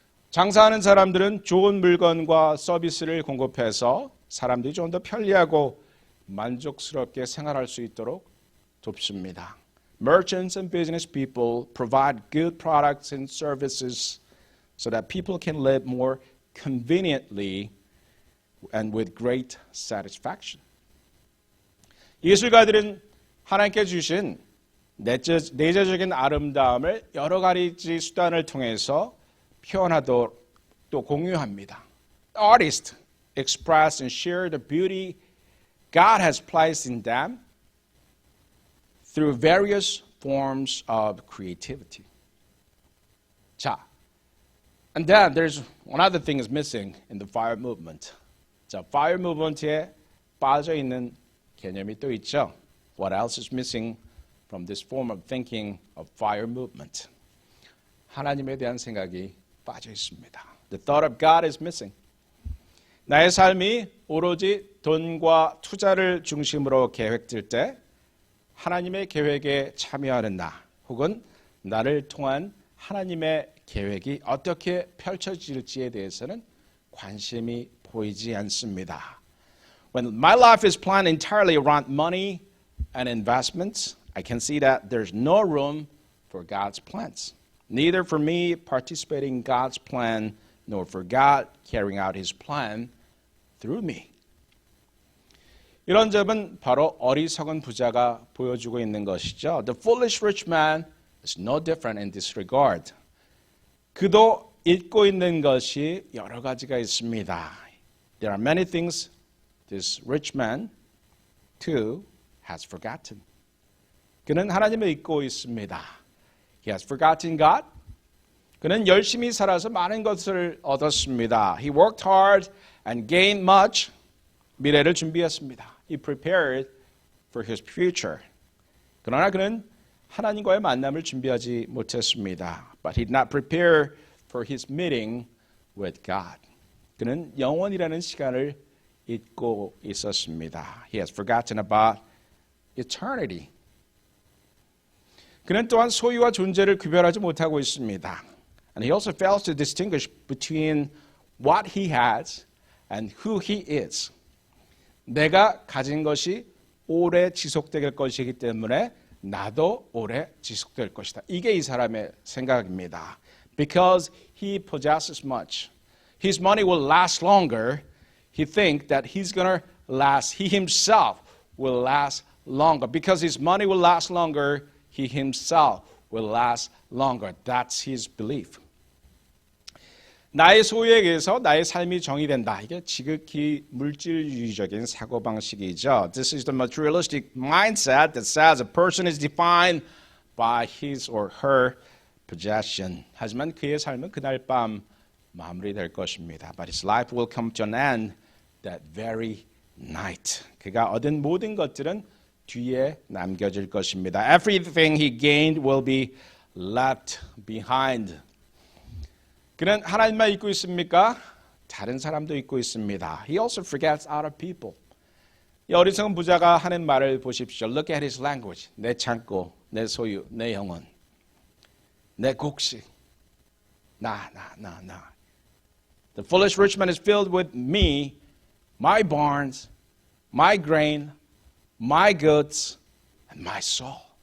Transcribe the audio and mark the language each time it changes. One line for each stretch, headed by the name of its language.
Korean: 장사하는 사람들은 좋은 물건과 서비스를 공급해서 사람들이 좀 더 편리하고 만족스럽게 생활할 수 있도록 돕습니다.
English: Merchants and business people provide good products and services so that people can live more conveniently and with great satisfaction.
Korean: 예술가들은 하나님께 주신 내재적인 아름다움을 여러 가지 수단을 통해서 표현하도록 또 공유합니다.
English: Artists express and share the beauty God has placed in them through various forms of creativity. 자, and then there's one other thing is missing in the FIRE movement.
Korean: 자, FIRE movement에 빠져 있는 개념이 또 있죠.
English: What else is missing from this form of thinking of FIRE movement?
Korean: 하나님에 대한 생각이 빠져 있습니다.
English: The thought of God is missing.
Korean: 나의 삶이 오로지 돈과 투자를 중심으로 계획될 때 하나님의 계획에 참여하는 나 혹은 나를 통한 하나님의 계획이 어떻게 펼쳐질지에 대해서는 관심이 보이지 않습니다.
English: When my life is planned entirely around money and investments, I can see that there's no room for God's plans. Neither for me participating in God's plan, nor for God carrying out His plan through me.
Korean: 이런 점은 바로 어리석은 부자가 보여주고 있는 것이죠.
English: The foolish rich man is no different in this regard.
Korean: 그도 잊고 있는 것이 여러 가지가 있습니다.
English: There are many things this rich man too has forgotten.
Korean: 그는 하나님을 잊고 있습니다.
English: He has forgotten God.
Korean: 그는 열심히 살아서 많은 것을 얻었습니다.
English: He worked hard and gained much.
Korean: 미래를 준비했습니다.
English: He prepared for his future.
Korean: 그러나 그는 하나님과의 만남을 준비하지 못했습니다.
English: But he did not prepare for his meeting with God.
Korean: 그는 영원이라는 시간을 잊고 있었습니다.
English: He has forgotten about eternity.
Korean: 그는 또한 소유와 존재를 구별하지 못하고 있습니다.
English: And he also fails to distinguish between what he has and who he is.
Korean: 내가 가진 것이 오래 지속될 것이기 때문에 나도 오래 지속될 것이다. 이게 이 사람의 생각입니다.
English: Because he possesses much, his money will last longer. He thinks that he's going to last. He himself will last longer. Because his money will last longer, he himself will last longer. That's his belief.
Korean: 나의 소유에 의해서 나의 삶이 정의된다. 이게 지극히 물질주의적인 사고방식이죠.
English: This is the materialistic mindset that says a person is defined by his or her possession.
Korean: 하지만 그의 삶은 그날 밤 마무리될 것입니다.
English: But his life will come to an end that very night.
Korean: 그가 얻은 모든 것들은 뒤에 남겨질 것입니다.
English: Everything he gained will be left behind.
Korean: 그는 하나님만 잊고 있습니까? 다른 사람도 잊고 있습니다.
English: He also forgets other people.
Korean: 이 어리석은 부자가 하는 말을 보십시오.
English: Look at his language.
Korean: 내 창고, 내 소유, 내 영혼, 내 곡식. 나.
English: The foolish rich man is filled with me, my barns, my grain, my goods, and my soul.